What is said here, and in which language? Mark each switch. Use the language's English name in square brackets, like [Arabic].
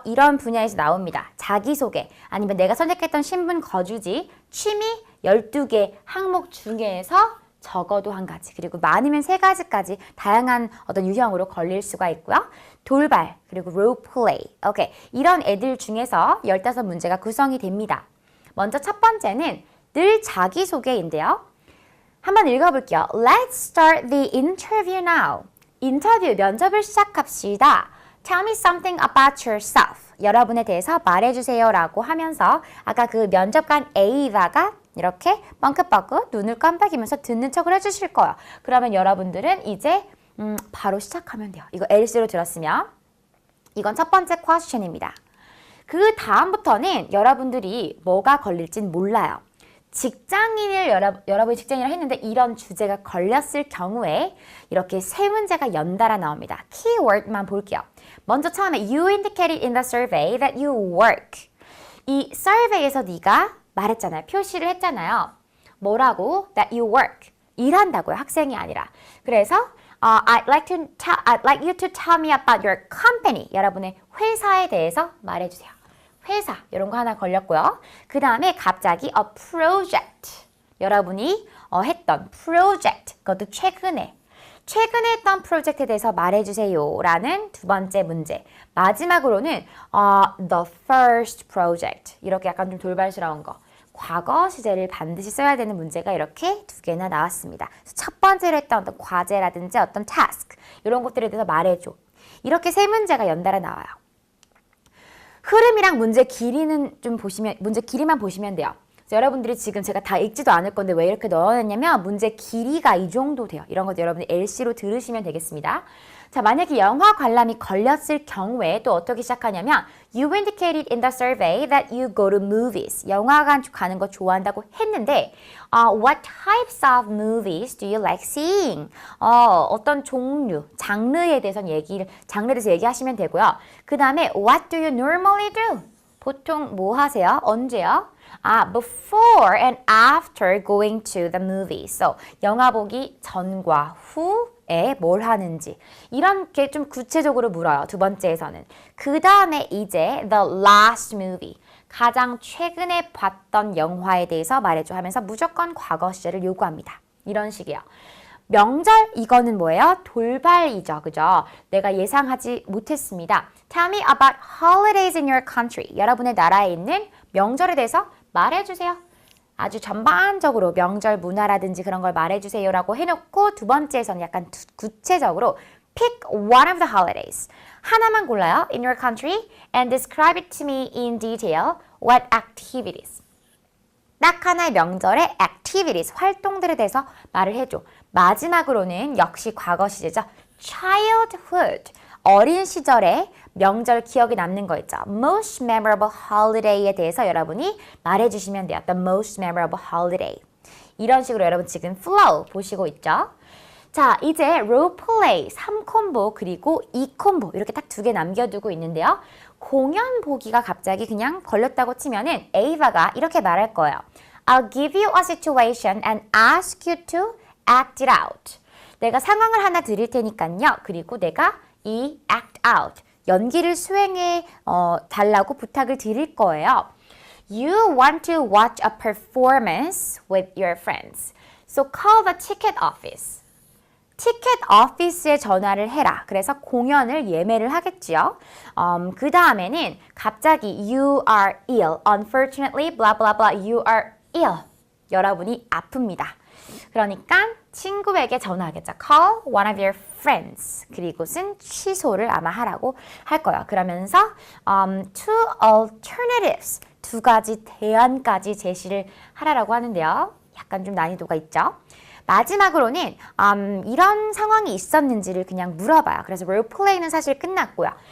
[Korean] 이런 분야에서 나옵니다. 자기소개, 아니면 내가 선택했던 신분 거주지, 취미 12개 항목 중에서 적어도 한 가지, 그리고 많으면 3가지까지 다양한 어떤 유형으로 걸릴 수가 있고요. 돌발, 그리고 롤플레이. 오케이. 이런 애들 중에서 15문제가 구성이 됩니다. 먼저 첫 번째는 늘 자기소개인데요. 한번 읽어볼게요. [English] Let's start the interview now. [Korean] 인터뷰, 면접을 시작합시다. [English] Tell me something about yourself. [Korean] 여러분에 대해서 말해주세요 라고 하면서 아까 그 면접관 A다가 이렇게 뻥긋뻥긋 눈을 깜빡이면서 듣는 척을 해주실 거예요. 그러면 여러분들은 이제 바로 시작하면 돼요. 이거 LC로 들었으면. 이건 첫 번째 퀘스천입니다. 그 다음부터는 여러분들이 뭐가 걸릴진 몰라요. 직장인을 여러분이 직장인을 했는데 이런 주제가 걸렸을 경우에 이렇게 세 문제가 연달아 나옵니다. 키워드만 볼게요. 먼저 처음에 [English] You indicated in the survey that you work. [Korean] 이 survey에서 네가 말했잖아요. 표시를 했잖아요. 뭐라고? [English] That you work. [Korean] 일한다고요. 학생이 아니라. 그래서 [English] I'd like you to tell me about your company. [Korean] 여러분의 회사에 대해서 말해주세요. 회사 이런 거 하나 걸렸고요. 그 다음에 갑자기 a project 여러분이 했던 project 그것도 최근에 했던 프로젝트에 대해서 말해주세요 라는 두 번째 문제. 마지막으로는 [English] the first project [Korean] 이렇게 약간 좀 돌발스러운 거. 과거 시제를 반드시 써야 되는 문제가 이렇게 두 개나 나왔습니다. 첫 번째로 했던 어떤 과제라든지 어떤 task 이런 것들에 대해서 말해줘. 이렇게 세 문제가 연달아 나와요. 흐름이랑 문제 길이는 좀 보시면, 문제 길이만 보시면 돼요. 그래서 여러분들이 지금 제가 다 읽지도 않을 건데 왜 이렇게 넣어놨냐면 문제 길이가 이 정도 돼요. 이런 것도 여러분이 LC로 들으시면 되겠습니다. 자, 만약에 영화 관람이 걸렸을 경우에 또 어떻게 시작하냐면 [English] You indicated in the survey that you go to movies. [Korean] 영화관 가는 거 좋아한다고 했는데 [English] What types of movies do you like seeing? [Korean] 어떤 종류, 장르에 대해서 얘기하시면 되고요. 그 다음에 [English] What do you normally do? [Korean] 보통 뭐 하세요? 언제요? [English] Before and after going to the movie. [Korean] So, 영화 보기 전과 후에 뭘 하는지. 이렇게 좀 구체적으로 물어요. 두 번째에서는. 그 다음에 이제 [English] the last movie. [Korean] 가장 최근에 봤던 영화에 대해서 말해줘 하면서 무조건 과거 시제를 요구합니다. 이런 식이에요. 명절 이거는 뭐예요? 돌발이죠. 그죠? 내가 예상하지 못했습니다. [English] Tell me about holidays in your country. [Korean] 여러분의 나라에 있는 명절에 대해서 말해주세요. 아주 전반적으로 명절 문화라든지 그런 걸 말해주세요라고 해놓고 두 번째에서는 약간 구체적으로 [English] pick one of the holidays. [Korean] 하나만 골라요. [English] In your country and describe it to me in detail. What activities? [Korean] 딱 하나의 명절의 activities, 활동들에 대해서 말을 해줘. 마지막으로는 역시 과거 시제죠. childhood, 어린 시절에 명절 기억에 남는 거 있죠. [English] most memorable holiday [Korean] 에 대해서 여러분이 말해주시면 돼요. [English] The most memorable holiday. [Korean] 이런 식으로 여러분 지금 flow 보시고 있죠. 자, 이제 role play 3콤보 그리고 2콤보 이렇게 딱 두 개 남겨두고 있는데요. 공연 보기가 갑자기 그냥 걸렸다고 치면은 에이바가 이렇게 말할 거예요. [English] I'll give you a situation and ask you to act it out. [Korean] 내가 상황을 하나 드릴 테니까요. 그리고 내가 이 act out, 연기를 수행해 달라고 부탁을 드릴 거예요. [English] You want to watch a performance with your friends. So call the ticket office. [Korean] 티켓 오피스에 전화를 해라. 그래서 공연을 예매를 하겠지요. 그 다음에는 갑자기 [English] you are ill. Unfortunately, blah blah blah. You are ill. [Korean] 여러분이 아픕니다. 그러니까 친구에게 전화하겠죠. [English] Call one of your friends. [Korean] 그리고는 취소를 아마 하라고 할 거예요. 그러면서 [English] two alternatives. [Korean] 두 가지 대안까지 제시를 하라고 하는데요. 약간 좀 난이도가 있죠. 마지막으로는 이런 상황이 있었는지를 그냥 물어봐요. 그래서 롤플레이는 사실 끝났고요.